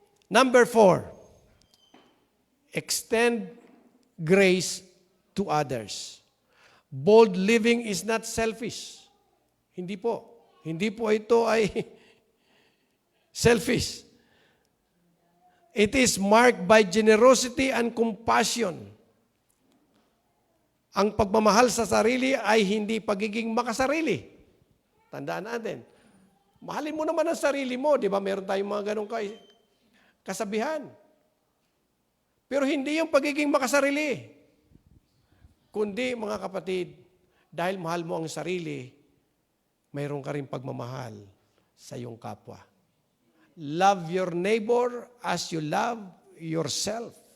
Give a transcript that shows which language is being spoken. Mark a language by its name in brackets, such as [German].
[English] Number 4, extend grace to others. Bold living is not selfish. [Filipino] Hindi po. Hindi po ito ay selfish. [English] It is marked by generosity and compassion. [Filipino] Ang pagmamahal sa sarili ay hindi pagiging makasarili. Tandaan natin. Mahalin mo naman ang sarili mo. Di ba meron tayong mga ganong kasabihan. Pero hindi yung pagiging makasarili. Kundi, mga kapatid, dahil mahal mo ang sarili, mayroon ka rin pagmamahal sa iyong kapwa. [English] Love your neighbor as you love yourself.